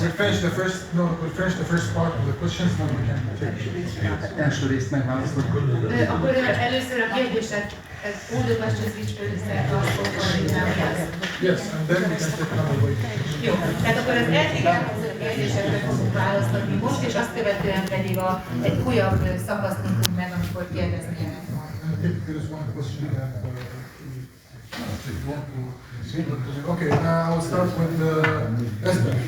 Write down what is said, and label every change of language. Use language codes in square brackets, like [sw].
[en] We'll finish the first part of the questions, then we can take. [hu] első részt megválaszoljuk. Akkor először a kérdések, [en] all the questions which will set us Yes, and then we can take another way. [hu] Jó, tehát akkor az eddig elhangzott kérdésekre fogunk választani most, és azt követően pedig egy újabb szakaszt tudunk meg, amikor kérdezni lehet majd. [en] There is one question that okay, I will start with Esther.